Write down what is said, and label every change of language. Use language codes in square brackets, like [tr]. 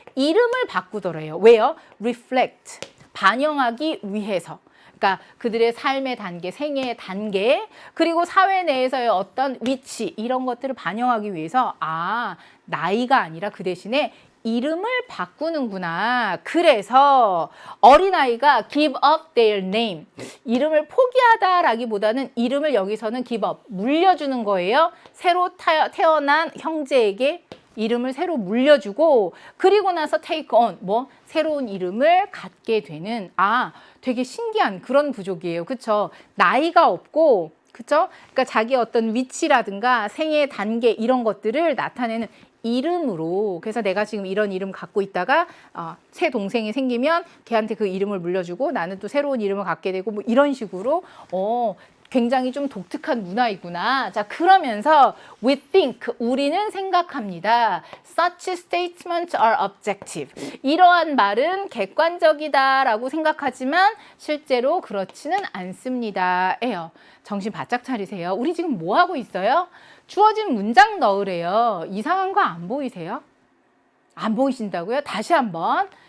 [ko] 이름을 바꾸더래요. 왜요? reflect, 반영하기 위해서. 그러니까 그들의 삶의 단계, 생애의 단계, 그리고 사회 내에서의 어떤 위치 이런 것들을 반영하기 위해서 나이가 아니라 그 대신에 이름을 바꾸는구나. 그래서 어린아이가 [en] give up their name. [ko] 이름을 포기하다라기보다는 이름을 여기서는 give up, 물려주는 거예요. 새로 태어난 형제에게 이름을 새로 물려주고 그리고 나서 take on, 새로운 이름을 갖게 되는 되게 신기한 그런 부족이에요. 그쵸? 나이가 없고 그쵸? 그러니까 자기 어떤 위치라든가 생애 단계 이런 것들을 나타내는 이름으로. 그래서 내가 지금 이런 이름 갖고 있다가 새 동생이 생기면 걔한테 그 이름을 물려주고 나는 또 새로운 이름을 갖게 되고 이런 식으로 굉장히 좀 독특한 문화이구나. 자, 그러면서 [en] we think, [ko] 우리는 생각합니다. [en] Such statements are objective. [ko] 이러한 말은 객관적이다라고 생각하지만 실제로 그렇지는 않습니다. 예요. 정신 바짝 차리세요. 우리 지금 뭐 하고 있어요? 주어진 문장 넣으래요. 이상한 거 안 보이세요? 안 보이신다고요? 다시 한번.